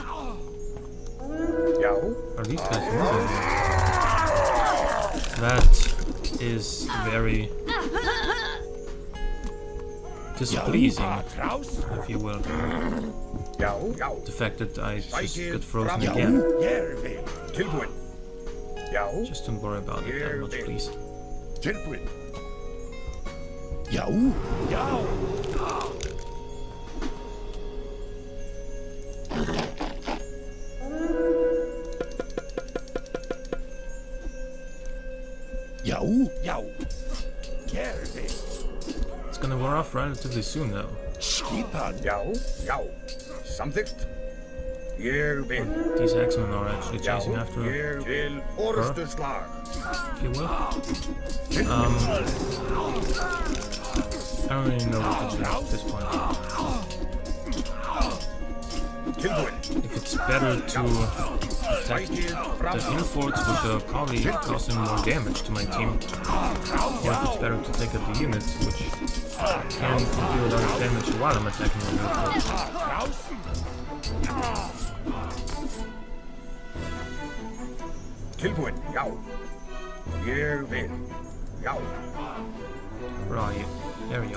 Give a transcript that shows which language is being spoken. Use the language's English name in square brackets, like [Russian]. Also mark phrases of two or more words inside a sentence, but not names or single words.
[Icelandic] Já. [English] are these guys moving? That is very displeasing, if you will. [Icelandic] Já. Já. [English] The fact that I just got frozen again. [Icelandic] Tilbúin. Já. [English] Just don't worry about it that much, please. [Icelandic] Tilbúin. Já. Já. Já. Já. [English] It's gonna wear off relatively soon, though. [Icelandic] Skipan. Já. Já. Samþykkt. Ég vil. [English] These X-Men are actually chasing after her, [Icelandic] Ég vil orustuslag. [English] if you will. I don't really know what to do at this point. [Icelandic] Tilbúin. [English] If it's better to attack the hill forts, which are probably causing more damage to my team, or if it's better to take out the units, which can do a lot of damage while I'm attacking the hill forts. [Icelandic] Tilbúin. Já. Ég vil. Já. [English] Where are you? There you are.